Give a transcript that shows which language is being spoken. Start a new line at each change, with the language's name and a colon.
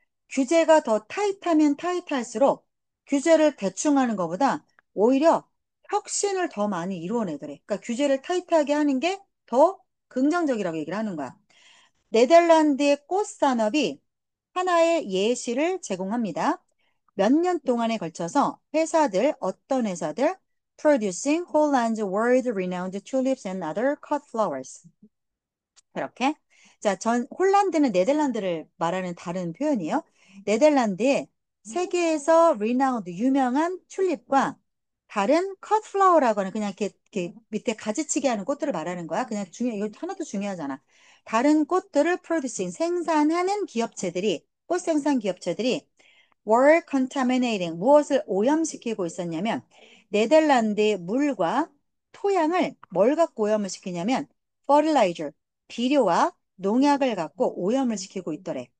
Korean: 규제가 더 타이트하면 타이트할수록 규제를 대충 하는 것보다 오히려 혁신을 더 많이 이루어내더래. 그러니까 규제를 타이트하게 하는 게 더 긍정적이라고 얘기를 하는 거야. 네덜란드의 꽃 산업이 하나의 예시를 제공합니다. 몇 년 동안에 걸쳐서 어떤 회사들,
English: producing Holland's world-renowned tulips and other cut flowers.
Korean: 그렇게. 자, 홀란드는 네덜란드를 말하는 다른 표현이에요. 네덜란드에 세계에서 renowned, 유명한 튤립과 다른 cut flower라고 하는 그냥 이렇게 밑에 가지치기 하는 꽃들을 말하는 거야. 그냥 이거 하나도 중요하잖아. 다른 꽃들을 producing, 생산하는 기업체들이, 꽃 생산 기업체들이
English: were contaminating,
Korean: 무엇을 오염시키고 있었냐면, 네덜란드의 물과 토양을 뭘 갖고 오염을 시키냐면, fertilizer, 비료와 농약을 갖고 오염을 시키고 있더래.